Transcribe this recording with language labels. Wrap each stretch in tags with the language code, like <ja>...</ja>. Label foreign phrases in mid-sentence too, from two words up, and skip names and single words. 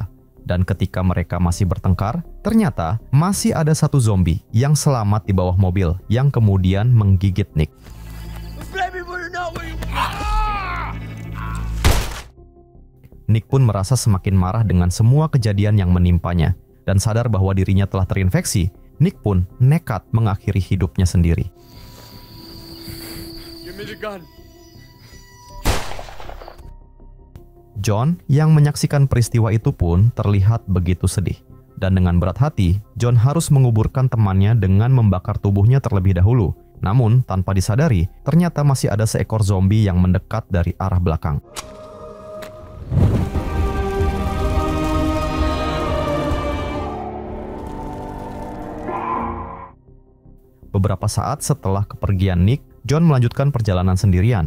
<id>Dan ketika mereka masih bertengkar, ternyata masih ada satu zombie yang selamat di bawah mobil yang kemudian menggigit Nick. Nick pun merasa semakin marah dengan semua kejadian yang menimpanya, dan sadar bahwa dirinya telah terinfeksi. Nick pun nekat mengakhiri hidupnya sendiri.</id> <en>Give me the gun.</en> <id>John yang menyaksikan peristiwa itu pun terlihat begitu sedih. Dan dengan berat hati, John harus menguburkan temannya dengan membakar tubuhnya terlebih dahulu. Namun, tanpa disadari, ternyata masih ada seekor zombie yang mendekat dari arah belakang. Beberapa saat setelah kepergian Nick, John melanjutkan perjalanan sendirian.</id>